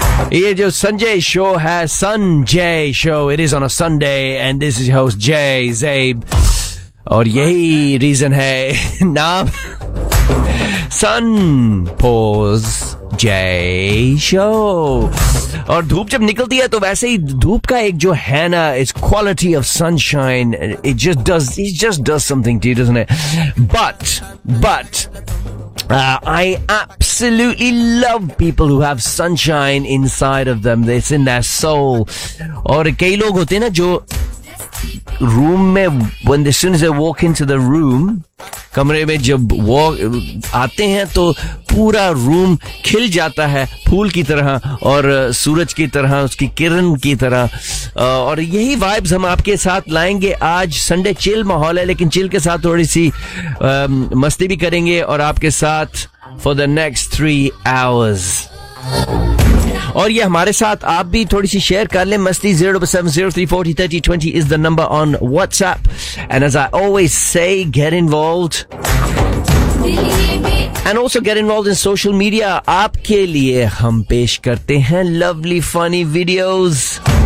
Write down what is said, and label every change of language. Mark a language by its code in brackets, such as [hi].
[ur] Ye jo [en] Sanjay Show hai, Sanjay Show, it is on a Sunday, and this is your host Jay Zabe. [ur] اور یہی reason ہے، نام Sun Pose Jay Show. اور دھوپ جب نکلتی ہے، تو ویسے ہی دھوپ کا ایک جو ہے نا، [en] its quality of sunshine, it just does something to you, doesn't it? But I absolutely love people who have sunshine inside of them. It's in their soul. [ur] اور کئی لوگ ہوتے نا جو room میں، [en] as soon as they walk into the room, [ur] کمرے میں جب walk آتے ہیں تو پورا room کھل جاتا ہے پھول کی طرح اور سورج کی طرح اسکی کرن کی طرح. اور یہی vibes ہم آپکے ساتھ لائیں گے آج. Sunday chill ماحول ہے، لیکن chill کے ساتھ تھوڑی سی مستی بھی کریں گے اور آپکے ساتھ [en] for the next 3 hours. [ur] اور یہ ہمارے ساتھ آپ بھی تھوڑی سی share کر لے مستی. [en] 07703403020 is the number on WhatsApp, and as I always say, get involved. And also get involved in social media. [ur] آپکے لیے ہم پیش کرتے ہیں lovely funny videos.